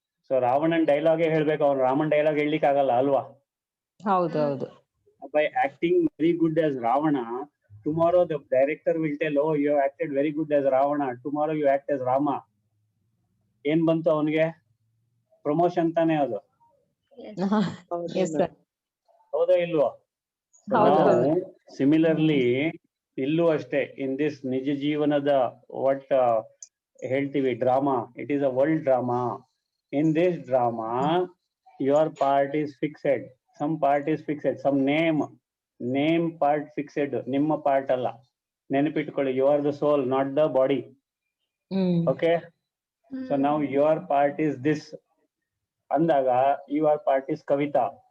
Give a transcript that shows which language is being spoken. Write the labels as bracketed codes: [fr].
[kn] So ರಾವಣನ್ ಡೈಲಾಗೇ ಹೇಳ್ಬೇಕು, ಅವ್ನು Raman dialogue ಹೇಳ್ಲಿಕ್ಕೆ ಆಗಲ್ಲ ಅಲ್ವಾ? ಹೌದು ಹೌದು. [en] By acting very good as Ravana, tomorrow the director will tell, oh, you have acted very good as Ravana. Tomorrow you act as Rama. [kn] ಏನ್ ಬಂತು ಅವನಿಗೆ? ಪ್ರಮೋಷನ್ ತಾನೇ ಅದು. [en] Yes, sir. [kn] ಹೌದಾ ಇಲ್ವಾ? ಹೌದು. [en] similarly [kn] ಇಲ್ಲೂ ಅಷ್ಟೇ, [en] in this [kn] ನಿಜ ಜೀವನದ [en] what [kn] ಹೇಳ್ತೀವಿ [en] Drama, it is a world drama. In this drama your part is fixed. Some part is fixed, some name part fixed, [kn] ನಿಮ್ಮ part ಅಲ್ಲ. ನೆನಪಿಟ್ಕೊಳ್ಳಿ, [en] you are the soul, not the body. Okay? So now your part is this. [kn] ಅಂದಾಗ [en] your part is Kavita.